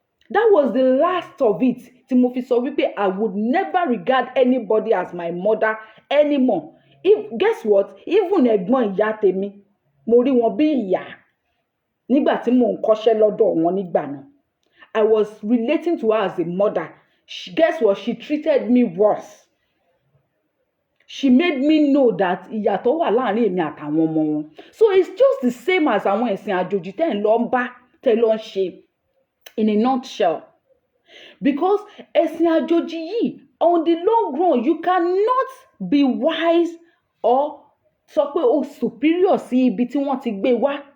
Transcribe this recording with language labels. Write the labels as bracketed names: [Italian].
[English] That was the last of it [Yoruba] tí mo fi sọ wípé [English] I would never regard anybody as my mother anymore. Guess what? [Yoruba] Even ẹ̀gbọ́n ìyá tèmi, mo rí wọn bí ìyá nígbà tí mò ń kọ́ṣẹ́ lọ́dọ̀ wọn nígbà náà. [English] I was relating to her as a mother. Guess what? She treated me worse. She made me know that [Yoruba] ìyàtọ̀ wà láàrin èmi àtàwọn ọmọ wọn. [English] So it's just the same as [Yoruba] àwọn ẹ̀sìn àjòjì tẹ́ ń lọ ń bá, tẹ́ lọ ń ṣe. [English] In a nutshell, because [Yoruba] ẹ̀sìn àjòjì yìí, [English] on the long run, you cannot be wise or [Yoruba] sọ pé o [English] superior [Yoruba] sí ibi tí wọ́n ti gbé wá.